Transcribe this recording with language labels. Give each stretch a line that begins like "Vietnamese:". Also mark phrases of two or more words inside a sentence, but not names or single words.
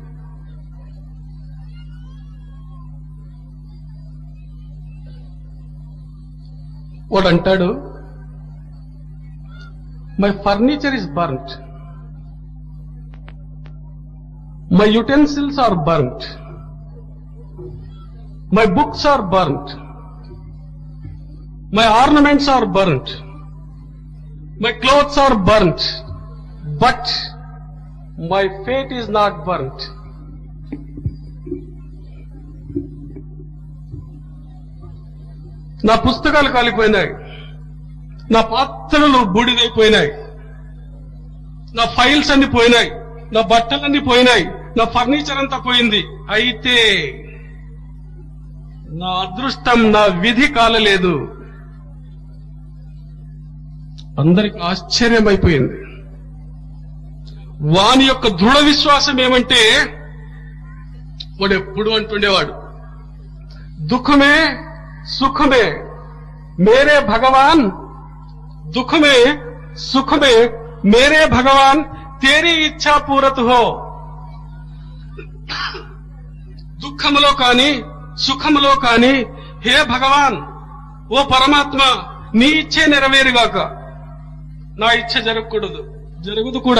Telugu: వాడు అంటాడు,
English: my furniture is burnt, my utensils are burnt, my books are burnt, my ornaments are burnt, my clothes are burnt, but my fate is not burnt.
Telugu: నా పుస్తకాలు కాలిపోయినాయి, నా పాత్రలు బూడిదైపోయినాయి, నా ఫైల్స్ అన్ని పోయినాయి, నా బట్టలన్నీ పోయినాయి, నా ఫర్నిచర్ అంతా పోయింది. అయితే నా అదృష్టం, నా విధి కాలలేదు. అందరికి ఆశ్చర్యమైపోయింది. వాని యొక్క దృఢ విశ్వాసం ఏమంటే, వాడు ఎప్పుడు అంటుండేవాడు,
Hindi: दुःख में सुख में मेरे भगवान, दुःख में सुख में मेरे भगवान, तेरी इच्छा पूरत हो.
Telugu: దుఃఖములో కాని సుఖములో కాని, హే భగవాన్, ఓ పరమాత్మ, నీ ఇచ్చే నెరవేరుగాక, నా ఇచ్చ జరగకూడదు, జరుగుదు కూడా.